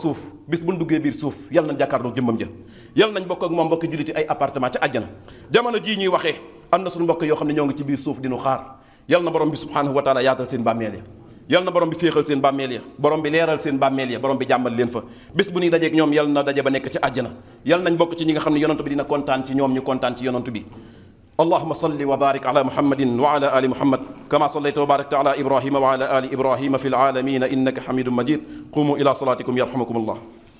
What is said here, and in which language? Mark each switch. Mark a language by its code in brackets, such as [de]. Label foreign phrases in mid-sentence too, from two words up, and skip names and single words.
[wo] suuf bis bu ñu duggee biir suuf yal nañ jàkkaarloo jëmmam ja yal nañ bokk ak moom mbokki julliti ay appartement ca àjjana jamono jii ñuy waxee am na suñu mbokk yoo xam ne ñoo ngi ci biir suuf di nu xaar yal na borom bi [ar] سبحانه وتعالى [wo] yaatal seen bàmmeel ya yal na borom bi féexal seen bàmmeel ya borom bi leeral seen bàmmeel ya borom bi jàmmal leen fa bés bu ñuy dajeeg ñoom yal na daje ba nekk ci àjjana yal nañ bokk ci ñi nga xam ne yonent bi dina kontaan ci ñoom ñu kontaan ci yonent bi [ar] اللهم صل وبارك على محمد وعلى آل محمد كما صليت وباركت على إبراهيم وعلى آل إبراهيم في العالمين إنك حميد مجيد قوموا إلى صلاتكم يرحمكم الله